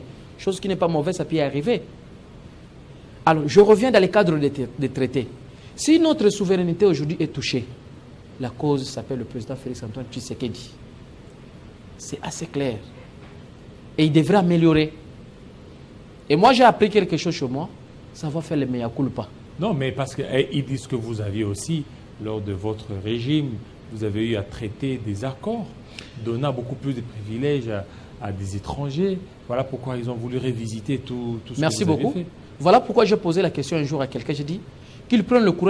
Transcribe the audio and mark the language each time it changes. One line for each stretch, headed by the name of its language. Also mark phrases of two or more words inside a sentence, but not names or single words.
French: Chose qui n'est pas mauvaise, ça peut y arriver. Alors, je reviens dans le cadre des traités. Si notre souveraineté aujourd'hui est touchée, la cause s'appelle le président Félix Antoine Tshisekedi. C'est assez clair. Et il devrait améliorer. Et moi, j'ai appris quelque chose chez moi. Ça va faire le
Latin: mea culpa.
French: Non, mais parce qu'ils disent que vous aviez aussi, lors de votre régime, vous avez eu à traiter des accords, donnant beaucoup plus de privilèges à des étrangers. Voilà pourquoi ils ont voulu révisiter tout ce Merci que vous avez beaucoup. fait. Voilà pourquoi j'ai posé la question un jour à quelqu'un. J'ai dit qu'ils prennent le courage.